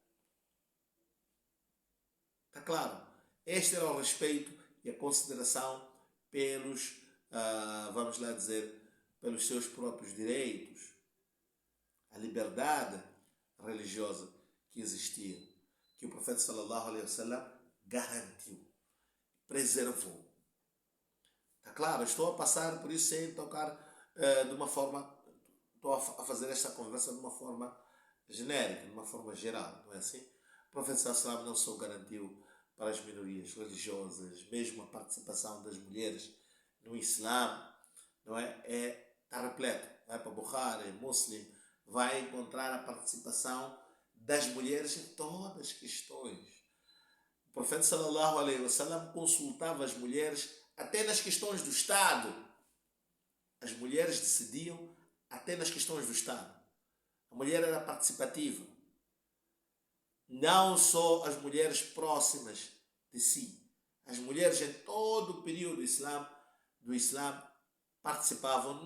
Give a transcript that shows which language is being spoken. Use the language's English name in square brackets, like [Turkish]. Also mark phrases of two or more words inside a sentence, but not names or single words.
[Portuguese] Está claro? Este era o respeito e a consideração pelos, vamos lá dizer, pelos seus próprios direitos, a liberdade religiosa que existia, que o profeta [Arabic] صلى الله عليه وسلم [Portuguese] garantiu, preservou. Está claro? Estou a passar por isso sem tocar de uma forma, estou a fazer esta conversa de uma forma genérica, de uma forma geral, não é assim? O profeta [Arabic] صلى الله عليه وسلم [Portuguese] não só garantiu para as minorias religiosas, mesmo a participação das mulheres no Islã, não é? Está repleto. Vai para Bukhari, Muslim, vai encontrar a participação das mulheres em todas as questões. O profeta [Arabic] صلى الله عليه وسلم [Portuguese] consultava as mulheres até nas questões do Estado. As mulheres decidiam até nas questões do Estado. A mulher era participativa. Não só as mulheres próximas de si. As mulheres em todo o período do Islã participavam.